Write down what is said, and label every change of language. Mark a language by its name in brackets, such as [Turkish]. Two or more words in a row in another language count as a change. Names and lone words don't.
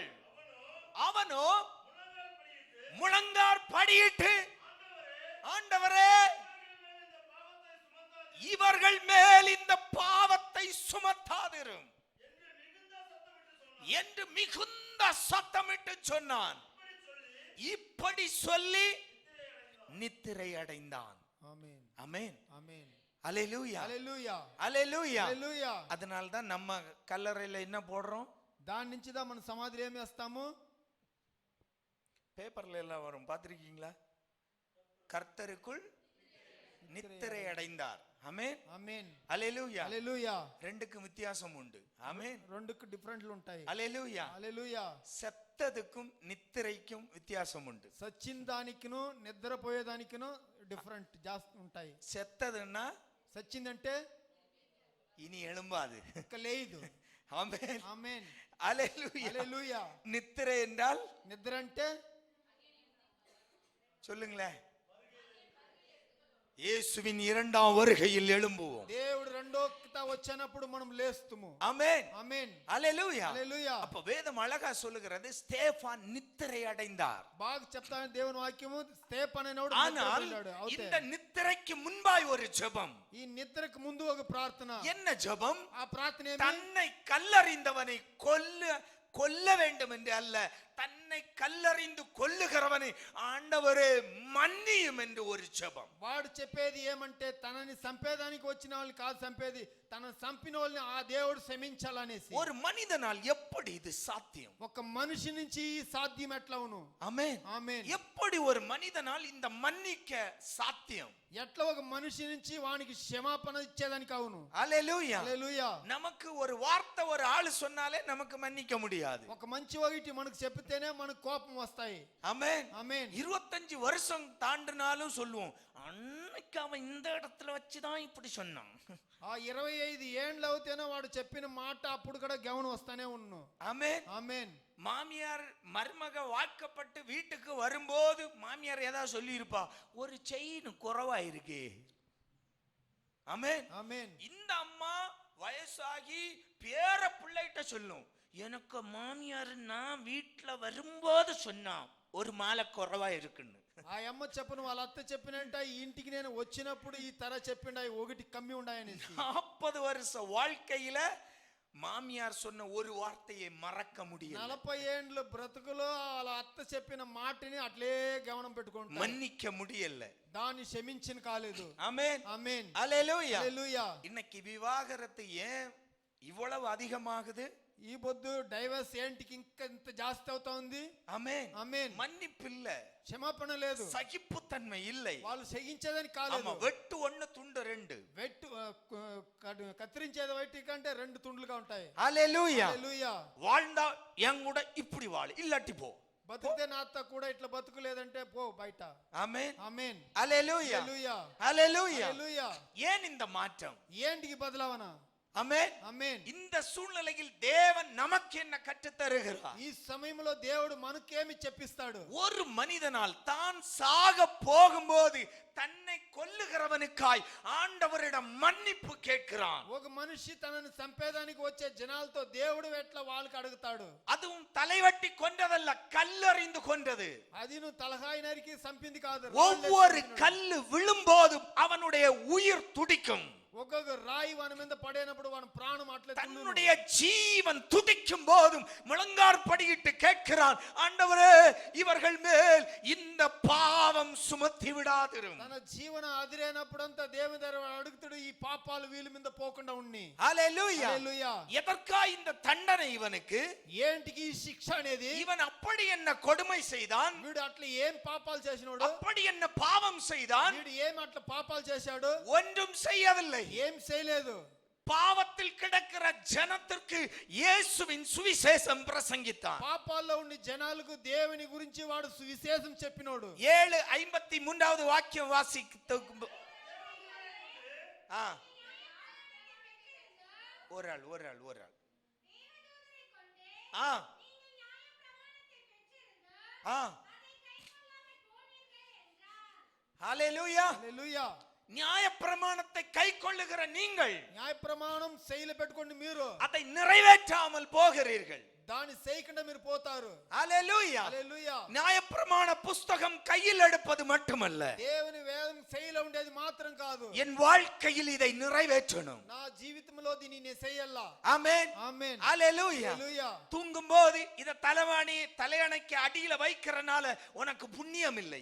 [Tamil] அவனோ முழங்கார் படியிட்டு, ஆண்டவரே இவர்கள் மேல் இந்த பாவத்தை சுமத்தாதிரும் என்று மிகுந்த சத்தமிட்டு சொன்னான். இப்படி சொல்லி நித்திரை அடைந்தான். ஆமென். ஆமென். ஆமென். அல்லேலூயா. [Telugu] హల్లెలూయా. [Tamil] அல்லேலூயா. [Telugu] హల్లెలూయా. [Tamil] அதனால தான் நம்ம கல்லறையில என்ன போடுறோம்? [Telugu] దాని నుంచి దా మన సమాధిలో ఏమి వేస్తాము? [Tamil] பேப்பர்ல எல்லாம் வரும், பார்த்திருக்கீங்களா? கர்த்தருக்குள் நித்திரை அடைந்தார். ஆமென். [Telugu] ఆమేన్. [Tamil] அல்லேலூயா. [Telugu] హల్లెలూయా. [Tamil] ரெண்டுக்கும் வித்தியாசம் உண்டு. ஆமென். [Telugu] రెండుకు డిఫరెంట్లు ఉంటాయి. [Tamil] அல்லேலூயா. [Telugu] హల్లెలూయా. [Tamil] செத்ததுக்கும் நித்திரைக்கும் வித்தியாசம் உண்டு. [Telugu] సచ్చిన దానికిను నిద్రపోయేదానికిను డిఫరెంట్ జాస్తి ఉంటాయి. [Tamil] செத்ததுன்னா [Telugu] సచ్చిందంటే [Tamil] இனி எழும்பாது. [Telugu] ఇక లేదు. [Tamil] ஆமென். [Telugu] ఆమేన్. [Tamil] அல்லேலூயா. [Telugu] హల్లెలూయా. [Tamil] நித்திரை என்றால் [Telugu] నిద్ర అంటే [Tamil] சொல்லுங்களேன். இயேசுவின் இரண்டாம் வருகையில் எழும்புவோம். [Telugu] దేవుడు రెండోకిట వచ్చినప్పుడు మనం లేస్తుము. [Tamil] ஆமென். [Telugu] ఆమేన్. [Tamil] அல்லேலூயா. [Telugu] హల్లెలూయా. [Tamil] அப்ப வேதம் அழகா சொல்லுகிறது, ஸ்தேஃபான் நித்திரை அடைந்தார். [Telugu] బాగా చెప్తాను దేవుని వాక్యము. స్తేఫను అనేవాడు [Tamil] ஆனால் [Telugu] నిద్రపోయాడు. అవుతే [Tamil] இந்த நித்திரைக்கு முன்பாய் ஒரு ஜெபம். [Telugu] ఈ నిద్రకు ముందు ఒక ప్రార్థన. [Tamil] என்ன ஜெபம்? [Telugu] ఆ ప్రార్థన ఏమి? [Tamil] தன்னை கல்லறிந்தவனை கொல்ல வேண்டும் என்று அல்ல, தன்னை கல்லறிந்து கொல்லுகிறவனை ஆண்டவரே மன்னியும் என்று ஒரு ஜெபம். [Telugu] వాడు చెప్పేది ఏమంటే తనని చంపేదానికి వచ్చిన వాళ్ళని కాదు చంపేది, తనని చంపిన వాళ్ళని ఆ దేవుడు క్షమించాలనేసి. [Tamil] ஒரு மனிதனால் எப்படி இது சாத்தியம்? [Telugu] ఒక మనిషి నుంచి ఈ సాధ్యం ఎట్లవును? [Tamil] ஆமென். [Telugu] ఆమేన్. [Tamil] எப்படி ஒரு மனிதனால் இந்த மன்னிக்க சாத்தியம்? [Telugu] ఎట్లా ఒక మనిషి నుంచి వానికి క్షమాపణ ఇచ్చేదానికి అవును? [Tamil] அல்லேலூயா. [Telugu] హల్లెలూయా. [Tamil] நமக்கு ஒரு வார்த்தை ஒரு ஆளு சொன்னாலே நமக்கு மன்னிக்க முடியாது. [Telugu] ఒక మంచి ఒకటి మనకు చెప్తేనే మనకు కోపం వస్తాయి. [Tamil] ஆமென். [Telugu] ఆమేన్. [Tamil] 25 வருஷம் தாண்டினாலும் சொல்லுவோம், அன்னைக்கு அவன் இந்த இடத்துல வச்சுதான் இப்படி சொன்னான். [Telugu] ఆ 25 ఏండ్లు అవుతేనే వాడు చెప్పిన మాట అప్పుడు కూడా గమనం వస్తానే ఉన్ను. [Tamil] ஆமென். [Telugu] ఆమేన్. [Tamil] மாமியார் மருமக வாக்கப்பட்டு வீட்டுக்கு வரும்போது மாமியார் ஏதாவது சொல்லி இருப்பா, ஒரு செயின் குறைவா இருக்கு. ஆமென். [Telugu] ఆమేన్. [Tamil] இந்த அம்மா வயசாகி பேர பிள்ளைகிட்ட சொல்லும், எனக்கு மாமியார் நான் வீட்டுல வரும்போது சொன்னான் ஒரு மாலை குறைவா இருக்குன்னு. [Telugu] ఆ అమ్మ చెప్పను వాళ్ళ అత్త చెప్పినంట ఈ ఇంటికి నేను వచ్చినప్పుడు ఈ తర చెప్పిండ ఒకటి కమ్మి ఉండాయనేసి. [Tamil] 40 வருஷ வாழ்க்கையில மாமியார் சொன்ன ஒரு வார்த்தையை மறக்க முடியல. [Telugu] 40 ఏండ్ల బ్రతుకులో వాళ్ళ అత్త చెప్పిన మాటని అట్లే గమనం పెట్టుకుంటా. [Tamil] மன்னிக்க முடியல. [Telugu] దాన్ని క్షమించిన కాలేదు. [Tamil] ஆமென். [Telugu] ఆమేన్. [Tamil] அல்லேலூயா. [Telugu] హల్లెలూయా. [Tamil] இன்னைக்கு விவாகரத்து ஏன் இவ்வளவு அதிகமாகுது? [Telugu] ఈ పొద్దు డైవర్స్ ఏంటికి ఇంకా ఇంత జాస్తి అవుతా ఉంది? [Tamil] ஆமென். [Telugu] ఆమేన్. [Tamil] மன்னிப்பு இல்ல, [Telugu] క్షమాపణ లేదు, [Tamil] சகிப்புத்தன்மை இல்லை. [Telugu] వాళ్ళు సహించేదని [Tamil] ஆமா, [Telugu] కాలేదు. [Tamil] வெட்டு 1 துண்டு 2. [Telugu] వెట్టు కత్తిరించేది వైటి కంటే 2 తుండ్లుగా ఉంటాయి. [Tamil] அல்லேலூயா. [Telugu] హల్లెలూయా. [Tamil] வாழ்ந்தா என் கூட இப்படி வாழ, இல்லாட்டி போ. [Telugu] బతికితే నాతో కూడా ఇట్లా బతుకులేదంటే పో బయట. [Tamil] ஆமென். [Telugu] ఆమేన్. [Tamil] அல்லேலூயா. [Telugu] హల్లెలూయా. [Tamil] அல்லேலூயா. [Telugu] హల్లెలూయా. [Tamil] ஏன் இந்த மாற்றம்? [Telugu] ఏంటికి బదలావనా? [Tamil] ஆமென். [Telugu] ఆమేన్. [Tamil] இந்த சூழ்நிலையில் தேவன் நமக்கு என்ன கற்றுத் தருகிறார்? [Telugu] ఈ సమయంలో దేవుడు మనకేమి చెప్పిస్తాడు? [Tamil] ஒரு மனிதனால் தான் சாக போகும்போது தன்னை கொல்லுகிறவனுக்காய் ஆண்டவரிடம் மன்னிப்பு கேட்கிறான். [Telugu] ఒక మనిషి తనని చంపేదానికి వచ్చే జనాలతో దేవుడు ఎట్లా వాళ్ళకి అడుగుతాడు? [Tamil] அதுவும் தலைவட்டி கொன்றதல்ல, கல்லறிந்து கொன்றது. [Telugu] అది నువ్వు తలకాయ నరికి చంపింది కాదు. [Tamil] ஒவ்வொரு கல்லு விழும்போதும் அவனுடைய உயிர் துடிக்கும். [Telugu] ఒక్కొక్క రాయి వాని మీద పడినప్పుడు వాని ప్రాణం అట్లే తుల్లును. [Tamil] தன்னுடைய ஜீவன் துடிக்கும் போதும் முழங்காற்படியிட்டு கேட்கிறான், ஆண்டவரே இவர்கள் மேல் இந்த பாவம் சுமத்தி விடாதிரும். [Telugu] తన జీవన అదిరేనప్పుడంతా దేవుని దగ్గర అడుగుతాడు, ఈ పాపాలు వీళ్ళ మీద పోకుండా ఉన్ని. [Tamil] ஹல்லேலூயா. [Telugu] హల్లెలూయా. [Tamil] எதற்கா இந்த தண்டனை இவனுக்கு? [Telugu] ఏంటికి ఈ శిక్ష అనేది? [Tamil] இவன் அப்படி என்ன கொடுமை செய்தான், [Telugu] వీడు అట్లా ఏం పాపాలు చేసినాడు? [Tamil] அப்படி என்ன பாவம் செய்தான்? [Telugu] వీడు ఏం అట్లా పాపాలు చేశాడు? [Tamil] ஒன்றும் செய்யவில்லை. [Telugu] ఏం చేయలేదు. [Tamil] பாவத்தில் கிடக்கிற ஜனத்திற்கு இயேசுவின் சுவிசேஷம் பிரசங்கித்தான். [Telugu] పాపాల్లో ఉండి జనాలకు దేవుని గురించి వాడు సువిశేషం చెప్పినోడు. [Tamil] 7:53வது வாக்கியம் வாசித்து ஒரு ஆள் ஹல்லேலூயா. [Telugu] హల్లెలూయా. [Tamil] நியாயப்பிரமாணத்தை கைக்கொள்ளுகிற நீங்கள் [Telugu] న్యాయ ప్రమాణం శైలి పెట్టుకోండి, మీరు [Tamil] அதை நிறைவேற்றாமல் போகிறீர்கள். [Telugu] దాన్ని చేయకుండా మీరు పోతారు. [Tamil] ஹல்லேலூயா. [Telugu] హల్లెలూయా. [Tamil] நியாயப்பிரமாண புஸ்தகம் கையில் எடுப்பது மட்டுமல்ல, [Telugu] దేవుని వేదం శైలి ఉండేది మాత్రం కాదు, [Tamil] என் வாழ்க்கையில் இதை நிறைவேற்றணும். [Telugu] నా జీవితంలో దీన్ని నేను చెయ్యాలా. [Tamil] ஆமென். [Telugu] ఆమేన్. [Tamil] ஹல்லேலூயா. [Telugu] హల్లెలూయా. [Tamil] தூங்கும்போது இத தலையணைக்கு அடியில வைக்கிறனால உனக்கு புண்ணியம் இல்லை.